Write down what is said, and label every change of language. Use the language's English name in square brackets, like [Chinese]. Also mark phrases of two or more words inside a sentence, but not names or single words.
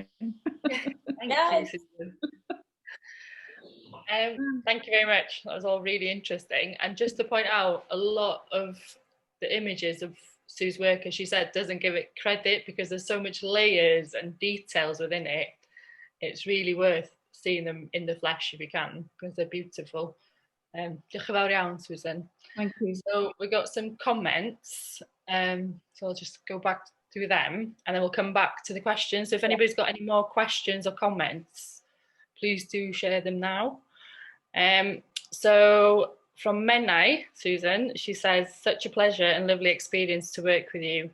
[English] Thank you, Susan. Thank you very much. That was all really interesting. And just to point out, a lot of the images of Sue's work, as she said, doesn't give it credit because there's so much layers and details within it. It's really worth seeing them in the flesh if you can, because they're beautiful. [Welsh] Diolch yn fawr iawn, Susan. [English] Thank you. So we got some comments. So I'll just go back through them and then we'll come back to the questions. So if anybody's got any more questions or comments, please do share them now. So from Menai, Susan, she says, such a pleasure and lovely experience to work with you.